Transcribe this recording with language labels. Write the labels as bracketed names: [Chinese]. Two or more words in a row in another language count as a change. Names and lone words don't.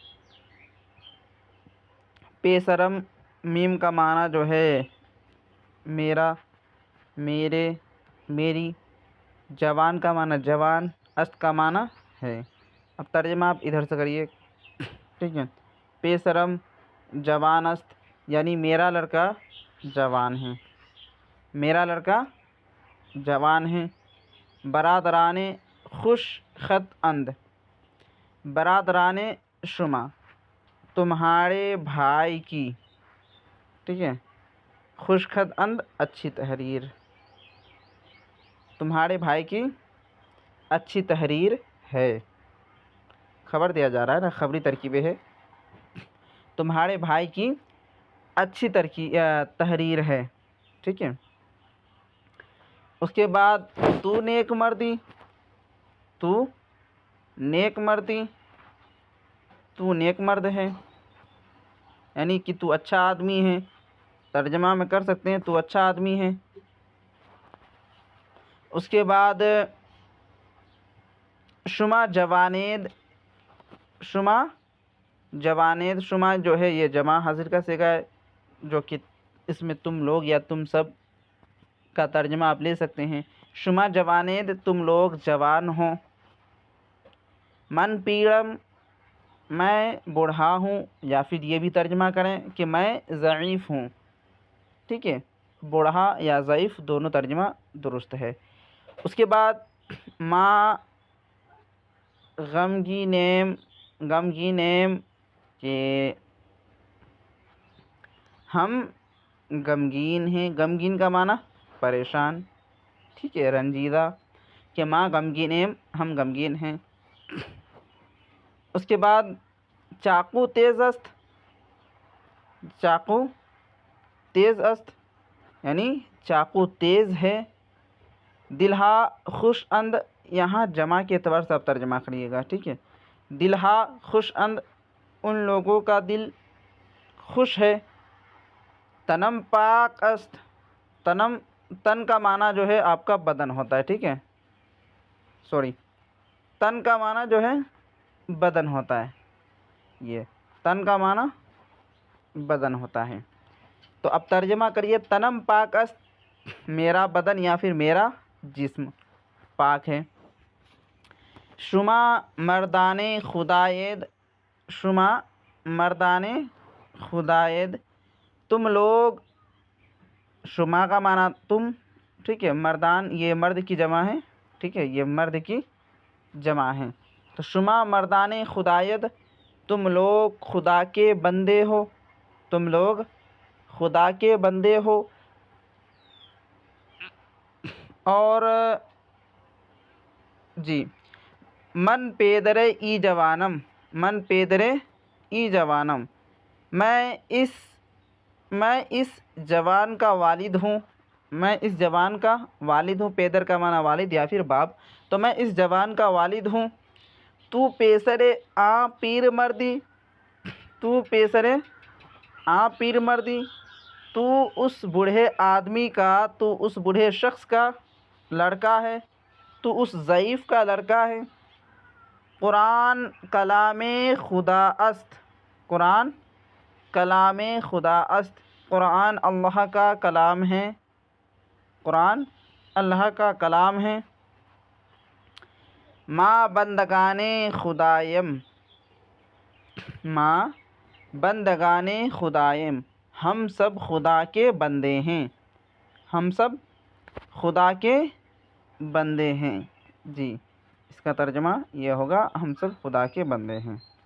[Urdu] پیسرم، میم کا معنی جو ہے میرا، میرے، میری، جوان کا معنی جوان، است کا معنی ہے۔ اب ترجمہ آپ ادھر سے کریے، ٹھیک ہے۔ [Persian] پیسرم جوان است، [Urdu] یعنی میرا لڑکا جوان ہے، میرا لڑکا جوان ہے۔ [Persian] برادران خوش خط اند، برادران شما، [Urdu] تمہارے بھائی کی، ٹھیک ہے، [Persian] خوش خط اند [Urdu] اچھی تحریر، تمہارے بھائی کی اچھی تحریر ہے، خبر دیا جا رہا ہے نا، خبری ترکیبیں ہے، تمہارے بھائی کی اچھی تحریر ہے، ٹھیک ہے۔ اس کے بعد [Persian] تو نیک مردی، تو نیک مردی، [Urdu] تو نیک مرد ہے، یعنی کہ تو اچھا آدمی ہے، ترجمہ میں کر سکتے ہیں تو اچھا آدمی ہے۔ اس کے بعد [Persian] شما جوانید، شما جوانید، [Urdu] شما جو ہے یہ جمع حاضر کا صیغہ ہے، جو کہ اس میں تم لوگ یا تم سب کا ترجمہ آپ لے سکتے ہیں۔ [Persian] شما جوانید، [Urdu] تم لوگ جوان ہو۔ [Persian] من پیڑم، [Urdu] میں بوڑھا ہوں، یا پھر یہ بھی ترجمہ کریں کہ میں ضعیف ہوں، ٹھیک ہے، بوڑھا یا ضعیف دونوں ترجمہ درست ہے۔ اس کے بعد [Persian] ما غمگینیم، غمگینیم [Urdu] کہ ہم غمگین ہیں، غمگین کا معنی پریشان، ٹھیک ہے، رنجیدہ، کہ [Persian] ماں غمگینیم [Urdu] ہم غمگین ہیں۔ اس کے بعد [Persian] چاقو تیز است، چاقو تیز است [Urdu] یعنی چاقو تیز ہے۔ [Persian] دلہا خوش اند، [Urdu] یہاں جمع کے اعتبار سے آپ ترجمہ کریے گا، ٹھیک ہے، [Persian] دلہا خوش اند، [Urdu] ان لوگوں کا دل خوش ہے۔ [Persian] تنم پاک است، [Urdu] تنم، تن کا معنی جو ہے آپ کا بدن ہوتا ہے، ٹھیک ہے، تن کا معنی جو ہے بدن ہوتا ہے، یہ تن کا معنی بدن ہوتا ہے۔ تو اب ترجمہ کریے، [Persian] تنم پاک است، [Urdu] میرا بدن یا پھر میرا جسم پاک ہے۔ [Persian] شما مردان خداید، شما مردان خداید، [Urdu] تم لوگ، شما کا معنی تم، ٹھیک ہے، مردان یہ مرد کی جمع ہے، ٹھیک ہے، یہ مرد کی جمع ہے، تو [Persian] شما مردان خداید، [Urdu] تم لوگ خدا کے بندے ہو، تم لوگ خدا کے بندے ہو۔ اور جی [Persian] من پیدرے ای جوانم، من پیدرے ای جوانم، [Urdu] میں اس جوان کا والد ہوں، میں اس جوان کا والد ہوں، پیدر کا معنی والد یا پھر باپ، تو میں اس جوان کا والد ہوں۔ [Persian] تو پیسرے آ پیر مردی، تو پیسرے آ پیر مردی، [Urdu] تو اس بوڑھے آدمی کا، تو اس بوڑھے شخص کا لڑکا ہے، تو اس ضعیف کا لڑکا ہے۔ [Persian] قرآن کلام خدا است، قرآن کلام خدا است، [Urdu] قرآن اللہ کا کلام ہے، قرآن اللہ کا کلام ہے۔ [Persian] ما بندگان خدایم، ما بندگان خدایم، [Urdu] ہم سب خدا کے بندے ہیں، ہم سب خدا کے بندے ہیں۔ جی، اس کا ترجمہ یہ ہوگا، ہم سب خدا کے بندے ہیں۔